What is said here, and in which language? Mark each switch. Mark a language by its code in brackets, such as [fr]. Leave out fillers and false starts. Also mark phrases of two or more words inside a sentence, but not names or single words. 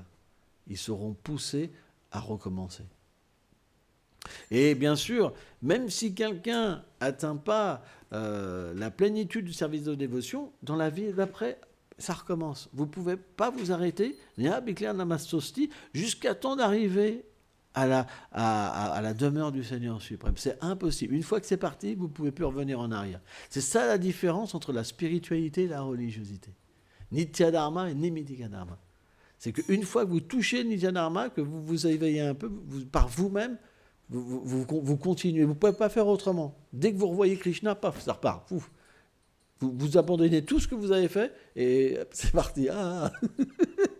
[fr] Ils seront poussés à recommencer. Et bien sûr, même si quelqu'un n'atteint pas la plénitude du service de dévotion, dans la vie d'après, ça recommence. Vous ne pouvez pas vous arrêter, jusqu'à temps d'arriver à la demeure du Seigneur suprême. C'est impossible. Une fois que c'est parti, vous ne pouvez plus revenir en arrière. C'est ça la différence entre la spiritualité et la religiosité. Nitya-dharma et Nimitika-dharma. C'est qu'une fois que vous touchez le Nitya-dharma, que vous vous éveillez un peu, par vous-même, vous continuez. Vous ne pouvez pas faire autrement. Dès que vous revoyez Krishna, paf, ça repart. Vous abandonnez tout ce que vous avez fait et c'est parti.